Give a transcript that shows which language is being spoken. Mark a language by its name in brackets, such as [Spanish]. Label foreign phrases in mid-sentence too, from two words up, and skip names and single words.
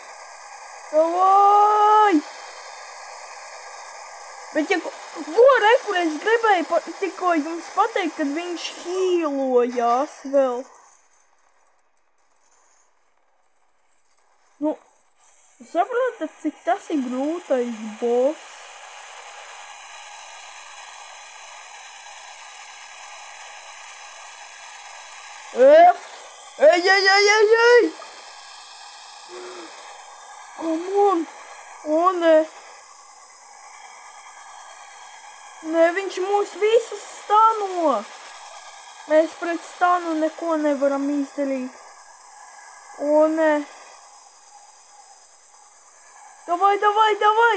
[Latvian] Davai! Bet ja... Rekur, es gribēju tikko jums pateikt, kad viņš hīlojās vēl. Saprotat, cik tas ir grūtais boss? Ej! [English] Come on! [Latvian] Nē! Nē, viņš mūs visus stano! Mēs pret stanu neko nevaram izdarīt. Nē! Davai!